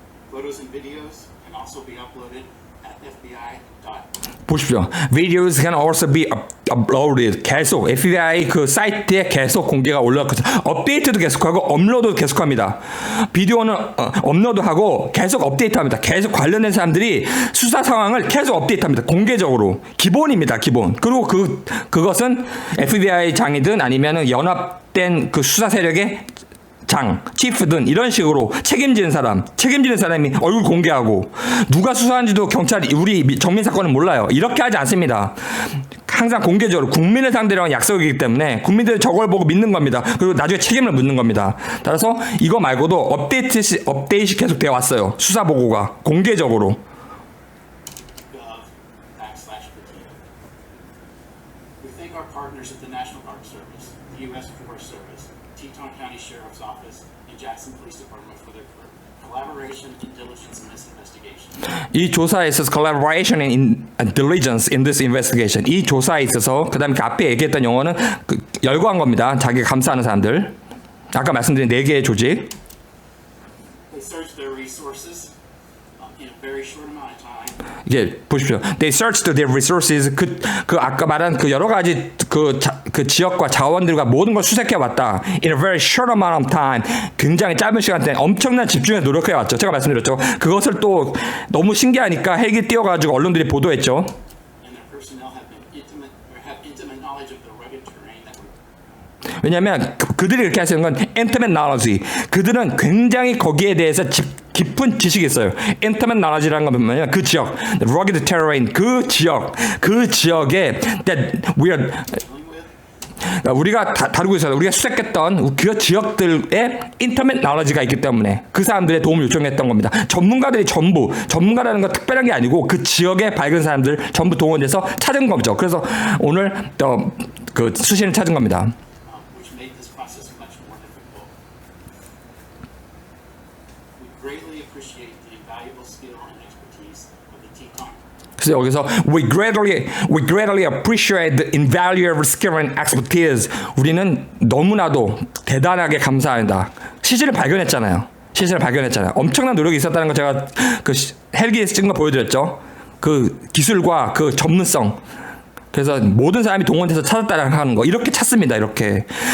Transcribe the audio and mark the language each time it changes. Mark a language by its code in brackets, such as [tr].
[en] Photos and videos can also be uploaded at fbi.gov. [ko] 보십시오. [en] Videos can also be uploaded. [ko] 계속 FBI 그 사이트에 계속 공개가 올라가고, 업데이트도 계속하고 업로드도 계속합니다. 비디오는 업로드하고 계속 업데이트합니다. 계속 관련된 사람들이 수사 상황을 계속 업데이트합니다. 공개적으로. 기본입니다. 기본. 그리고 그것은 FBI 장이든 아니면은 연합된 그 수사 세력의 장, 치프든 이런 식으로 책임지는 사람이 얼굴 공개하고, 누가 수사한지도 경찰이, 우리 정민 사건은 몰라요. 이렇게 하지 않습니다. 항상 공개적으로 국민을 상대로 한 약속이기 때문에 국민들이 저걸 보고 믿는 겁니다. 그리고 나중에 책임을 묻는 겁니다. 따라서 이거 말고도 업데이트 계속 되어 왔어요. 수사 보고가 공개적으로. [en] gov/Patino. We thank our partners at the National Park Service, the U.S. Forest Service, Teton County Sheriff's Office, and Jackson Police Department for their collaboration and diligence in this investigation. [ko] 이 조사에 있어서 [en] collaboration and diligence in this investigation. [ko] 이 조사에 있어서, 그다음에 그 앞에 얘기했던 용어는 열거한 겁니다. 자기가 감사하는 사람들. 아까 말씀드린 4개의 조직. [en] They searched their resources in a very short amount of time. [ko] 이게 보십시오. [en] They searched their resources. [ko] 그 아까 말한 그 여러 가지 그 지역과 자원들과 모든 걸 수색해 왔다. [en] In a very short amount of time. [ko] 굉장히 짧은 시간 동안 엄청난 집중해서 노력해 왔죠. 제가 말씀드렸죠. 그것을 또 너무 신기하니까 헬기 띄워가지고 언론들이 보도했죠. [en] And their personnel have intimate knowledge of the rugged terrain that we're. [ko] 왜냐하면 그들이 이렇게 하시는 건 intimate knowledge. 그들은 굉장히 거기에 대해서 깊은 지식이 있어요. intimate knowledge라는 건 뭐냐면 그 지역, rugged terrain, 그 지역에 [en] that we are [ko] 우리가 다루고 있어요. 우리가 수색했던 그 지역들의 intimate knowledge가 있기 때문에 그 사람들의 도움을 요청했던 겁니다. 전문가라는 건 특별한 게 아니고 그 지역에 밝은 사람들 전부 동원해서 찾은 거죠. 그래서 오늘 그 수신을 찾은 겁니다. [en] Which made this process much more difficult. We greatly appreciate the invaluable skill and expertise of the Teton. [ko] 그래서 여기서 [en] we greatly appreciate the invaluable skill and expertise. [ko] 우리는 너무나도 대단하게 감사한다. 시신을 발견했잖아요. 엄청난 노력이 있었다는 거 제가 그 헬기에서 찍은 거 보여드렸죠. 그 기술과 그 전문성. 그래서 모든 사람이 동원돼서 찾았다라는 하는 거. 이렇게 찾습니다. 이렇게.